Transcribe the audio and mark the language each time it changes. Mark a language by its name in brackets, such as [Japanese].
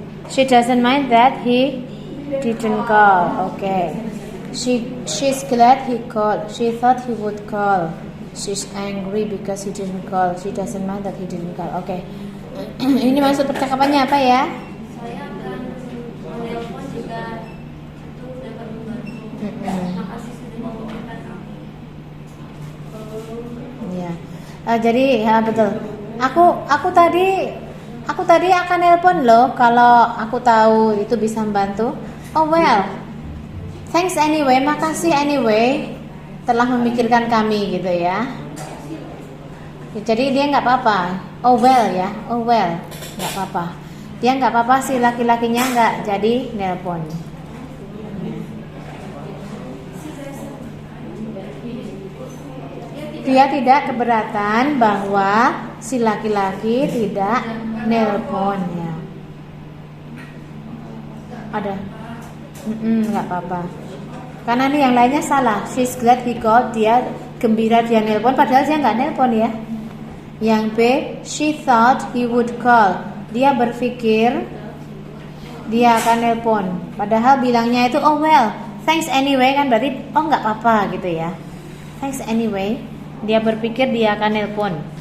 [English] She doesn't mind that he didn't call. Okay. She's glad he called. She thought he would call. She's angry because he didn't call. She doesn't mind that he didn't call. [Indonesian] Okay. Ini maksud percakapannya apa ya? Saya akan menelpon jika itu dapat membantu. Terima kasih sudah memikirkan kami. Ya. Jadi betul. Aku tadi akan nelpon loh kalau aku tahu itu bisa membantu. [English] Oh well. Thanks anyway, [Indonesian] makasih anyway telah memikirkan kami gitu ya. Jadi dia nggak apa-apa. [English] Oh well [Indonesian] ya, [English] oh well, [Indonesian] nggak apa-apa. Dia nggak apa-apa sih laki-lakinya nggak jadi nelpon. Dia tidak keberatan bahwa si laki-laki tidak nelponnya. Ada? Nggak apa-apa. Karena nih yang lainnya salah. [English] She's glad he called, [Indonesian] dia gembira dia nelpon, padahal dia nggak nelpon ya. Yang B, [English] she thought he would call. [Indonesian] Dia berpikir dia akan nelpon. Padahal bilangnya itu [English] oh well, thanks anyway [Indonesian] kan berarti oh nggak apa-apa gitu ya. [English] Thanks anyway. [Indonesian] Dia berpikir dia akan nelpon.